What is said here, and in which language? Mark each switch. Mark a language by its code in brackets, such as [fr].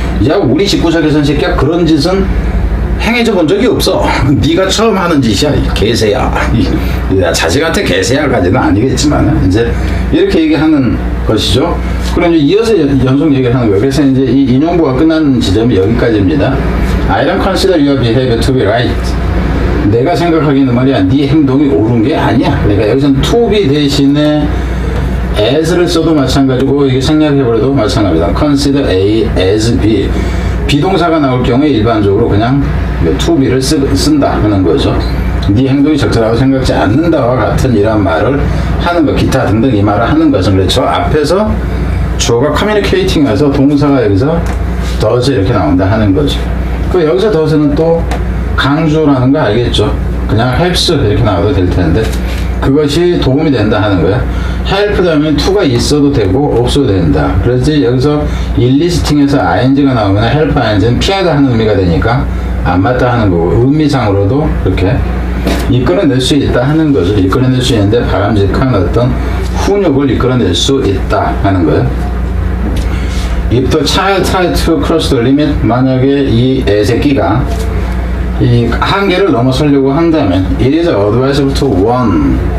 [ko] 야, 우리 집구석에서는 새끼야 그런 짓은 행해져 본 적이 없어. 네가 처음 하는 짓이야, 개새야. 자식한테 개새야까지는 아니겠지만 이제 이렇게 얘기하는 것이죠. 그럼 이제 이어서 연속 얘기를 하는 거예요. 그래서 이제 이 인용부가 끝나는 지점이 여기까지입니다. [en] I don't consider your behavior to be right. [ko] 내가 생각하기에는 말이야, 네 행동이 옳은 게 아니야. 그러니까 여기서는 to be 대신에 as를 써도 마찬가지고 이게 생략해버려도 마찬가지다. [en] consider A as B. [ko] 비동사가 나올 경우에 일반적으로 그냥 to be를 쓴다 하는 거죠. 네 행동이 적절하고 생각지 않는다와 같은 이런 말을 하는 것, 기타 등등 이 말을 하는 것은 그렇죠. 앞에서 주어가 communicating해서 동사가 여기서 does 이렇게 나온다 하는 거죠. 그 여기서 does는 또 강조라는 거 알겠죠? 그냥 helps 이렇게 나와도 될 텐데 그것이 도움이 된다 하는 거야. help 다음에 to가 있어도 되고 없어도 된다. 그래서 여기서 enlisting에서 ing가 나오면 help ing는 피하다 하는 의미가 되니까 안 맞다 하는 거고 의미상으로도 그렇게 이끌어낼 수 있다 하는 거죠. 이끌어낼 수 있는데 바람직한 어떤 훈육을 이끌어낼 수 있다 하는 거예요. [en] If the child tries to cross the limit, [ko] 만약에 이 애새끼가 이 한계를 넘어서려고 한다면 [en] it is advisable to warn.